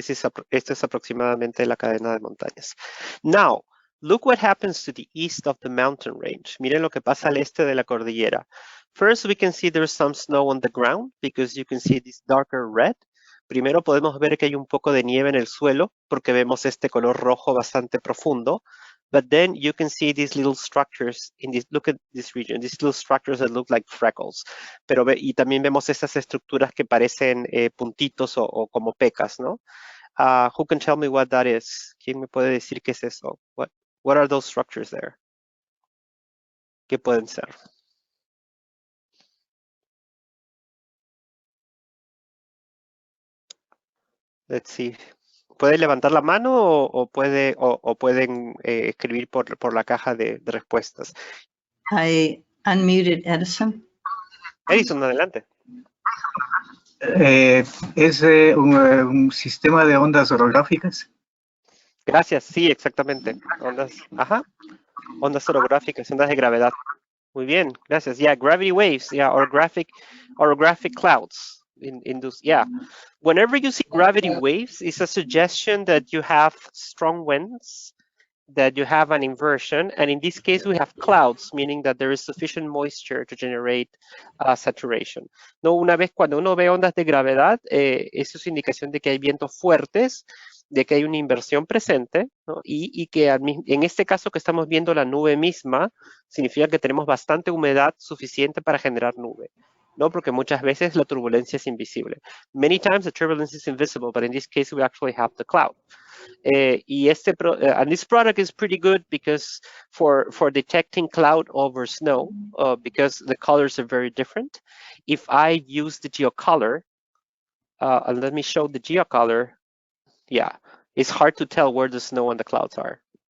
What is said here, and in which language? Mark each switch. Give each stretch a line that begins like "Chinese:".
Spanish: Esta es aproximadamente la cadena de montañas.
English: Now, look what happens to the east of the mountain range.
Spanish: Miren lo que pasa al este de la cordillera.
English: First, we can see there's some snow on the ground because you can see this darker red.
Spanish: Primero podemos ver que hay un poco de nieve en el suelo porque vemos este color rojo bastante profundo.
English: But then you can see these little structures in this, look at this region, these little structures that look like freckles.
Spanish: Y también vemos estas estructuras que parecen puntitos o como pecas, ¿no?
English: Who can tell me what that is?
Spanish: ¿Quién me puede decir qué es eso?
English: What are those structures there?
Spanish: ¿Qué pueden ser?
English: Let's see.
Spanish: ¿Puede levantar la mano o pueden escribir por la caja de respuestas?
English: I unmuted Edison.
Spanish: Edison, adelante. ¿Es un sistema de ondas orográficas? Gracias, sí, exactamente. Ondas orográficas, ondas de gravedad. Muy bien, gracias.
English: Yeah, gravity waves, yeah, orographic clouds. Yeah. Whenever you see gravity waves, it's a suggestion that you have strong winds, that you have an inversion, and in this case we have clouds, meaning that there is sufficient moisture to generate saturation.
Spanish: No, una vez cuando uno ve ondas de gravedad, eso es indicación de que hay vientos fuertes, de que hay una inversión presente, ¿no? y que en este caso que estamos viendo la nube misma, significa que tenemos bastante humedad suficiente para generar nube. No, porque muchas veces la turbulencia es invisible.
English: Many times the turbulence is invisible, but in this case we actually have the cloud. And this product is pretty good because for detecting cloud over snow, because the colors are very different. If I use the geocolor, and let me show the geocolor, yeah, it's hard to tell where the snow and the clouds are.